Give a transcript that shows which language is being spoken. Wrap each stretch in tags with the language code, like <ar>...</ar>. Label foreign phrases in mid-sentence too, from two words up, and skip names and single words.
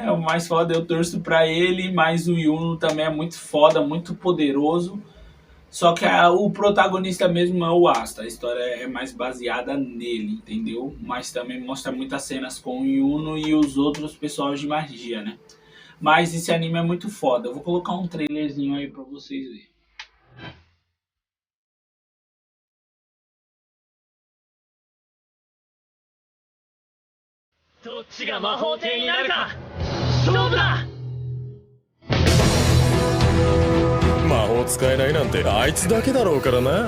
<pt>É o mais foda, eu torço pra ele, mas o Yuno também é muito foda, muito poderoso. Só que o protagonista mesmo é o Asta, a história é mais baseada nele, entendeu? Mas também mostra muitas cenas com o Yuno e os outros pessoal de magia, né? Mas esse anime é muito foda. Eu vou colocar um trailerzinho aí pra vocês verem.</pt> <ja>どっちが魔法帝になるか勝負だ。魔法使えないなんてあいつだけだろうからな。</ja>